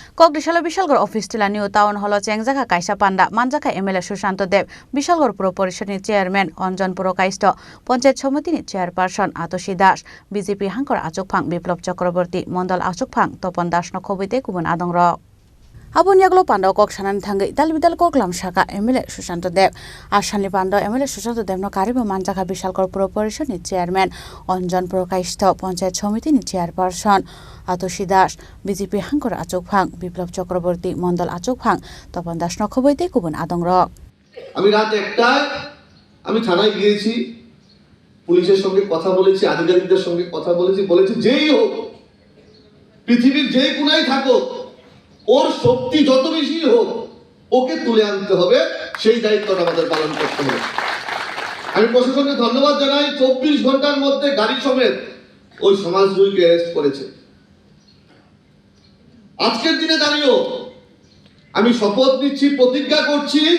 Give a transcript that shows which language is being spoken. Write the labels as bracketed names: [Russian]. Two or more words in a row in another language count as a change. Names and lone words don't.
[Kok Borok] ককডিশাল বিশালগড় অফিস টিলা নিউ টাউন হল চেংজাখা কাইসা পান্ডা মানজাখা এমএলএ সুশান্ত দেব বিশালগড় পুর পরিষদনি চেয়ারম্যান অঞ্জন পুরকাইষ্ট পঞ্চায়েত সমিতিনি চেয়ারপারসন আতসী দাস বিজেপি হাঙ্কর আচুকফাং বিপ্লব চক্রবর্তী মন্ডল আচুকফাং তপন দাস নখবইতে গুবুন আদংর Abun yaglo pando kok sanan thangai dalbidal kok lamsaka MLA Susanto Dev Ashanli pando MLA Susanto Dev no karibo manjaka Bishalgor Puro Porishod ni chairman Onjon Purokaishto Panchayat Somiti ni chairperson Atoshi Das BJP hankor achokphang Biplop Chakraborty Mondol achokphang Topon Das nokhoboite kubun adongro [Bangla] আমি রাত 1টায় আমি থানায় গিয়েছি পুলিশের সঙ্গে কথা বলেছি আধিকারিকদের সঙ্গে কথা বলেছি যেই হোক পৃথিবীর যে কোনায় থাকো ওর শক্তি যত বেশি হোক ওকে তুলে আনতে হবে সেই দায়িত্বটা আমাদের পালন করতে হবে আমি প্রশাসনকে ধন্যবাদ জানাই 24 ঘন্টার মধ্যে গাড়ি সমেত ওই সমাজদ্রোহীকে অ্যারেস্ট করেছে আজকের দিনে দাঁড়িয়েও আমি শপথ নিচ্ছি প্রতিজ্ঞা করছি